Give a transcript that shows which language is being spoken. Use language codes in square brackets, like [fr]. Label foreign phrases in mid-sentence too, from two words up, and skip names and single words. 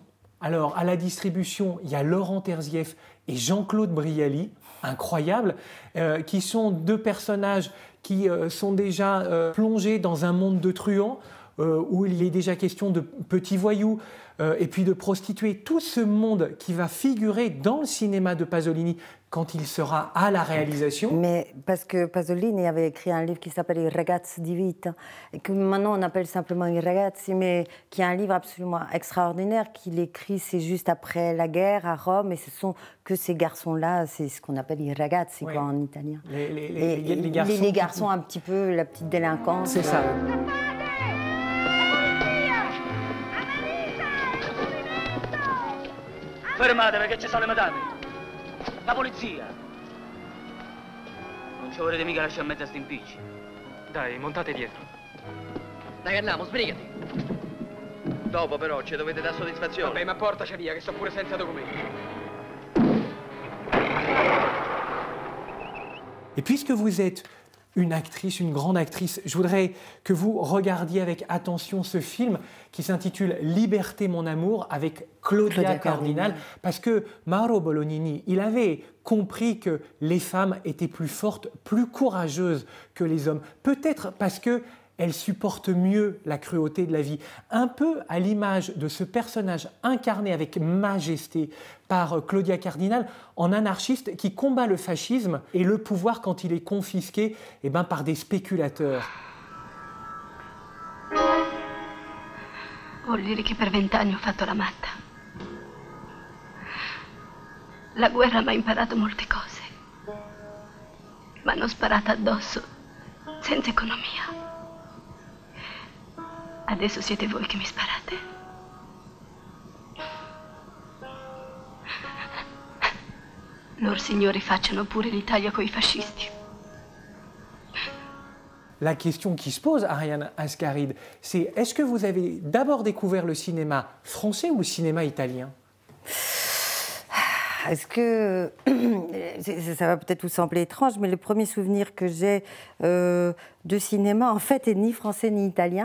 [fr] Alors, à la distribution, il y a Laurent Terzieff et Jean-Claude Brialy, incroyables, qui sont deux personnages qui sont déjà plongés dans un monde de truands, où il est déjà question de petits voyous et puis de prostituées. Tout ce monde qui va figurer dans le cinéma de Pasolini quand il sera à la réalisation. Mais parce que Pasolini avait écrit un livre qui s'appelle I ragazzi di vita, et que maintenant on appelle simplement I ragazzi, mais qui est un livre absolument extraordinaire qu'il écrit, c'est juste après la guerre à Rome, et ce sont que ces garçons-là, c'est ce qu'on appelle [it] I ragazzi, [fr] quoi, en italien. Les garçons un petit peu, la petite délinquance. C'est ça. [it] Fermatevi che ci sono le madame. La polizia. Non ci vorrete mica lasciare in mezzo a sti impicci. Dai, montate dietro. Dai che andiamo, sbrigati. Dopo però ci dovete dare soddisfazione. Vabbè, ma portaci via, che sto pure senza documenti. [fr] Et puisque vous êtes une actrice, une grande actrice, je voudrais que vous regardiez avec attention ce film qui s'intitule « Liberté, mon amour » avec Claudia Cardinal, parce que Mauro Bolognini, il avait compris que les femmes étaient plus fortes, plus courageuses que les hommes. Peut-être parce qu'elles supportent mieux la cruauté de la vie. Un peu à l'image de ce personnage incarné avec majesté par Claudia Cardinal en anarchiste qui combat le fascisme et le pouvoir quand il est confisqué par des spéculateurs. [it] Vuol dire che per 20 anni ho fatto la matta. La guerra mi ha imparato molte cose. M'hanno sparato addosso, senza economia. Adesso siete voi che mi sparate. lor signori facciano pure l'Italia coi fascisti. [fr] La question qui se pose, Ariane Ascaride, c'est est-ce que vous avez d'abord découvert le cinéma français ou le cinéma italien? Est-ce que ça va peut-être vous sembler étrange, mais le premier souvenir que j'ai de cinéma, en fait, est ni français ni italien.